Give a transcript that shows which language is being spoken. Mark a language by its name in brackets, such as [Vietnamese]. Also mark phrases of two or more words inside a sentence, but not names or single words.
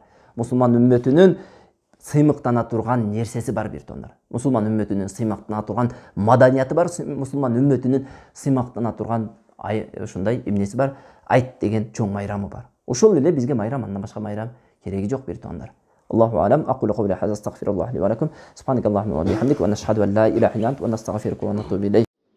[Kyrgyz] Мусулман үммөтүнүн сыймыктана турган нерсеси бар, бир туугандар. Мусулман үммөтүнүн сыймыктана турган маданияты бар, мусулман үммөтүнүн сыймыктана турган ушундай эмнеси бар, айт деген чоң майрамы бар. Ошол эле бизге майрам, андан башка майрам кереги жок, бир туугандар. [Arabic] الله أعلم. أقول قولي هذا، أستغفر الله لي ولكم. سبحانك اللهم وبحمدك، ونشهد أن لا إله إلا أنت، ونستغفرك ونتوب إليك.